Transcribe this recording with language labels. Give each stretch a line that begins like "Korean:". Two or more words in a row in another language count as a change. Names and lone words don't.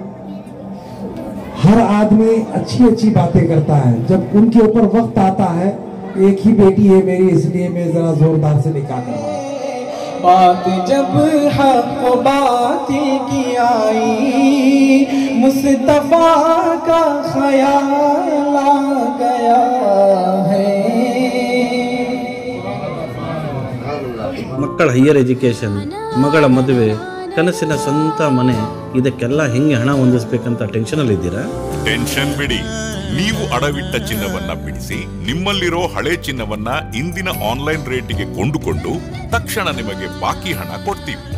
Urdu: ہر آدمی اچھی اچھی باتیں کرتا ہے, جب ان کے اوپر وقت آتا ہے ایک ہی بیٹی ہے میری اس لیے میں ذرا زوردار سے نکاح کرواؤں. بات جب حق و باطل کی آئی, مصطفیٰ کا خیال آ گیا ہے.
Kannada: ಮಕ್ಕಳ
English: higher education,
Kannada: ಮಗಳ ಮದುವೆ, ಕನಸಿನ ಸ್ವಂತ ಮನೆ, ಇದಕ್ಕೆಲ್ಲ ಹೆಂಗೆ ಹಣ ಹೊಂದಿಸ್ಬೇಕಂತ ಟೆನ್ಷನಲ್ಲಿ ಇದ್ದೀರಾ? ಟೆನ್ಷನ್ ಬಿಡಿ, ನೀವು ಅಡವಿಟ್ಟ ಚಿನ್ನವನ್ನ ಬಿಡಿಸಿ ನಿಮ್ಮಲ್ಲಿರೋ ಹಳೆ ಚಿನ್ನವನ್ನ ಇಂದಿನ ಆನ್ಲೈನ್ ರೇಟಿಗೆ ಕೊಂಡುಕೊಂಡು ತಕ್ಷಣ ನಿಮಗೆ ಬಾಕಿ ಹಣ ಕೊಡ್ತೀವಿ.